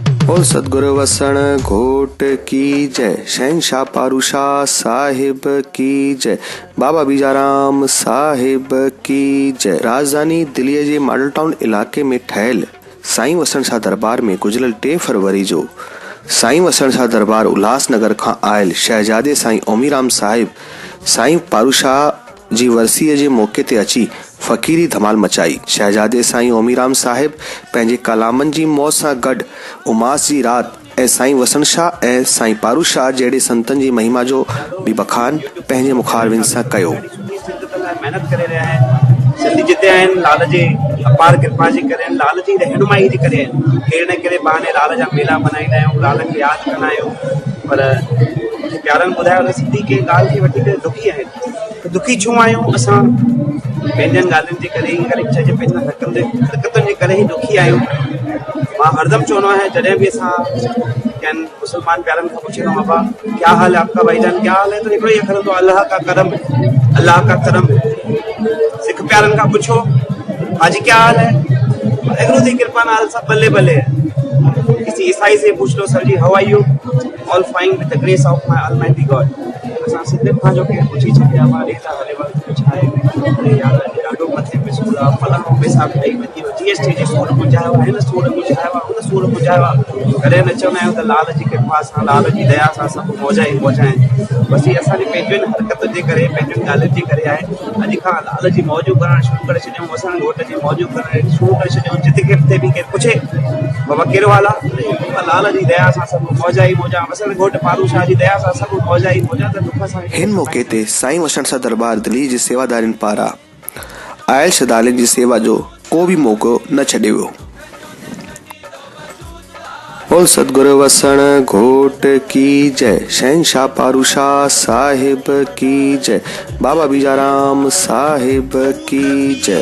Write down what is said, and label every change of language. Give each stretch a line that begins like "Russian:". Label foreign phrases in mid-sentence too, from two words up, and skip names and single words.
Hindi: बोल सतगुरु वसण घोट की जय। शहंशाह पारूशाह साहिब की जय। बाबा बीजाराम साहिब की जय।
Sindhi: राजधानी दिल्ली जे मॉडल टाउन इलाके में ठहियल साईं वसण शाह दरबार में गुज़िरियल 2 फरवरी जो साईं वसण शाह दरबार उल्हासनगर खां आयल शहजादे साईं ओमीराम साहिब साईं पारूशाह जी वरसीअ जे मौके ते अची फ़कीरी धमाल मचाई। शहजादे साईं ओमीराम साहिब पंहिंजे कलामनि जी मौज सां गॾु उमास जी राति ऐं साईं वसण शाह ऐं साईं पारूशाह जहिड़े संतनि जी महिमा जो बि बखान पंहिंजे मुखारबिन सां कयो। मेहनत करे रहिया आहिनि सिंधी जिते आहिनि लाल जी अपार कृपा जे करे लाल जी रहनुमाई जे करे कहिड़े न कहिड़े बहाने लाल जा मेला मल्हाईंदा आहियूं, लाल खे यादि कंदा आहियूं। पर प्यारनि ॿुधायो त सिंधी कंहिं ॻाल्हि खे वठी करे दुखी आहिनि त दुखी छो आहियूं असां पंहिंजनि ॻाल्हियुनि जे करे ई करे चइजे पंहिंजनि हरकतुनि जे करे ई दुखी आहियूं। मां हरदम चवंदो आहियां जॾहिं बि असां कंहिं मुस्लमान प्यारनि खां पुछंदो
Hindi: बाबा क्या हाल है आपका भाईजान, क्या हाल है,
Sindhi: तो हिकिड़ो ई अखर हूंदो
Hindi: अल्लाह का करम, अल्लाह का करम।
Sindhi: सिख प्यारनि खां पुछो
Hindi: हाजी क्या हाल है,
Punjabi: ਵਾਹਿਗੁਰੂ ਜੀ ਕ੍ਰਿਪਾ ਨਾਲ ਸਬ ਬੱਲੇ ਬੱਲੇ ਹੈ।
Hindi: किसी ईसाई से पूछ लो सर जी
English: how are you, all fine with the grace of my almighty god.
Sindhi: असां सिंधियुनि खां जो के पुछी छॾिया मां रेता हले वक़्तु कुझु आहे यार ॾाढो मथे में सूर आहे फलाणो पैसा ठही वधी जीएसटी जी सूर पुॼायो आहे, हिन सूर पुॼायो आहे, हुन सूर पुॼायो आहे। कॾहिं न चवंदा आहियूं त लाल जी कृपा सां लाल जी दया सां सभु मौजा ई मौजा आहिनि। बसि ही असांजी पंहिंजनि हरकतुनि जे करे पंहिंजनि ॻाल्हियुनि जे करे आहे। अॼु खां लाल जी मौजूं करणु शुरू करे छॾियूं, असां घोट जी मौजूं करणु शुरू करे छॾियूं। जिते किथे बि केरु पुछे बाबा कहिड़ो हाल आहे, लाल जी दया सां सभु मौजा ई मौजा, असांजे घोट पारूशाह जी दया सां सभु मौजा ई मौजा। त दुख सां हिन मौके ते साईं वसण शाह दरबार दिल्ली जे सेवादारनि पारां आयल श्रद्धालुनि जी सेवा जो को बि मौक़ो न छॾियो वियो।
Hindi: बोल सतगुरु वसण घोट की जय। शहंशाह पारूशाह साहिब की जय। बाबा बीजाराम साहिब की जय।